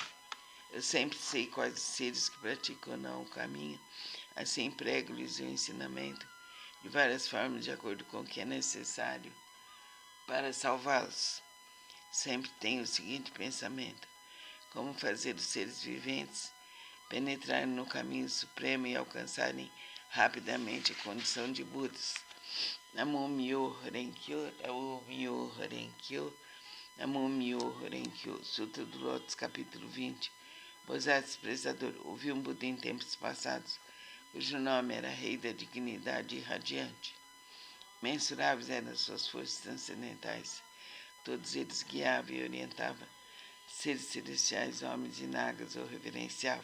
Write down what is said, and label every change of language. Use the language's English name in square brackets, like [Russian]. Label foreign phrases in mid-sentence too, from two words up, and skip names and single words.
[Portuguese] Eu sempre sei quais os seres que praticam ou não o caminho, assim prego-lhes o ensinamento de várias formas, de acordo com o que é necessário para salvá-los. Sempre tenho o seguinte pensamento: como fazer os seres viventes penetrarem no caminho supremo e alcançarem rapidamente a condição de Budas. [Japanese] 南無妙法蓮華経、南無妙法蓮華経、南無妙法蓮華経. [Portuguese] Sutra do Lótus, capítulo 20. Bodhisattva Desprezador. Ouvi um Buda em tempos passados, cujo nome era Rei da Dignidade Irradiante. Mensuráveis eram suas forças transcendentais. Todos eles guiavam e orientavam. Seres celestiais, homens e nagas o reverenciavam.